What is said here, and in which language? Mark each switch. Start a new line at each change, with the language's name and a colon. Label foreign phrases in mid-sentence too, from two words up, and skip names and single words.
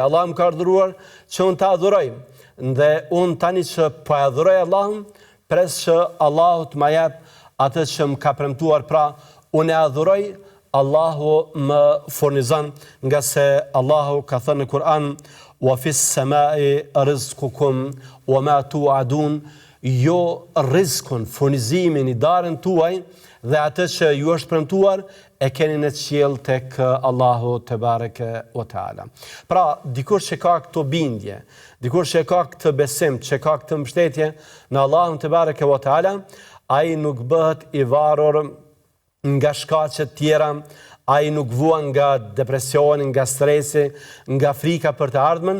Albanian: Allah më ka urdhëruar që unë ta adhuroj. Dhe unë tani që po e adhuroj Allahun, pres që Allahu të më jap atë që më ka premtuar. Pra, unë e adhuroj, Allahu më furnizon, nga se Allahu ka thënë në Kur'an:
Arabic: "وفي السماء رزقكم وما توعدون",
Albanian: jo rizkun, furnizimin i darën tuaj dhe atë që ju është premtuar e keni në qiell tek Allahu
Arabic: تبارك وتعالى.
Albanian: Pra, dikush që ka këto bindje, dikush që ka këtë besim, që ka këtë mbështetje në Allahun
Arabic: تبارك وتعالى,
Albanian: ai nuk bëhet i varur nga shkaqe tjera, ai nuk vuan nga depresioni, nga stresi, nga frika për të ardhmen.